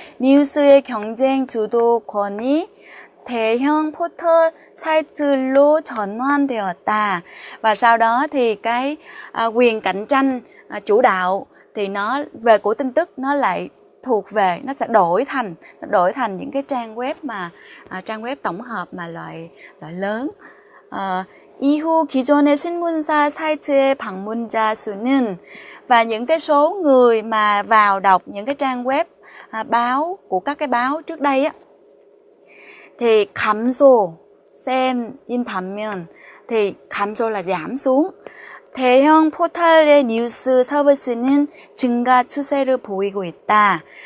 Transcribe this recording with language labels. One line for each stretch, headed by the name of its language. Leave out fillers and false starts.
Korean: 뉴스의 경쟁 주도권이 대형 포털 사이트로 전환되었다.
Vietnamese: Và sau đó thì cái quyền cạnh tranh chủ đạo thì nó về của tin tức nó lại thuộc về, nó sẽ đổi thành những cái trang web tổng hợp mà loại lớn.
Korean: 이후 기존의 신문사 사이트의 방문자 수는,
Vietnamese: và những cái số người mà vào đọc những cái trang web báo của các cái báo trước đây á, thì
Korean: 감소센 반면,
Vietnamese: thì 감소 là giảm xuống.
Korean: 대형 포털의 뉴스 서비스는 증가 추세를 보이고 있다.